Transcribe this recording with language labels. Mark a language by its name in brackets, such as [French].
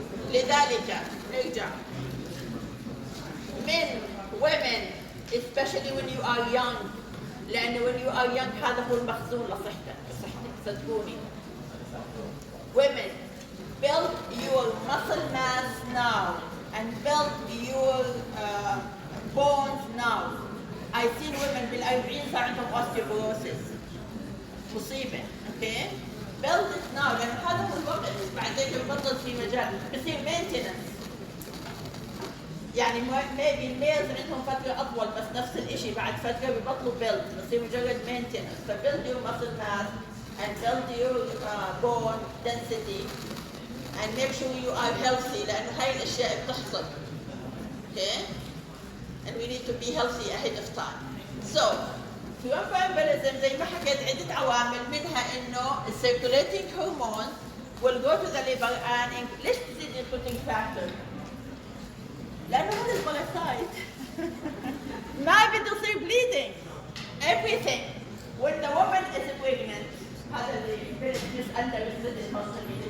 [Arabic] لذلك نرجع [English] men, women, especially when you are young. [Arabic] لأن [English] when you are young [Arabic] هذا هو المخزون لصحتك صدقوني. [English] Women, build your muscle mass now and build your bones now. I've seen women [Arabic] بال40 صار عندهم [English] osteoporosis. [Arabic] مصيبة. [English] Okay? Build it now [Arabic] لأن هذا هو الوقت. بعدين ببطل في مجال بصير maintenance. يعني maybe الميلز عندهم فترة أطول بس نفس الإشي بعد فترة ببطلوا build بصير مجرد maintenance. [English] So build your muscle mass and build your bone density and make sure you are healthy [Arabic] لأنه هاي الأشياء بتحصل. [English] Okay? And we need to be healthy ahead of time. So, thromboembolism [Arabic] زي ما حكيت عدة عوامل منها إنه [English] circulating hormone will go to the liver and [Arabic] ليش تزيد [English] including factor؟ [Arabic] لأنه هذا الباراسايت ما بده يصير [English] bleeding. Everything. When the woman is pregnant [Arabic] هذا اللي بيسألنا بالسدس مصر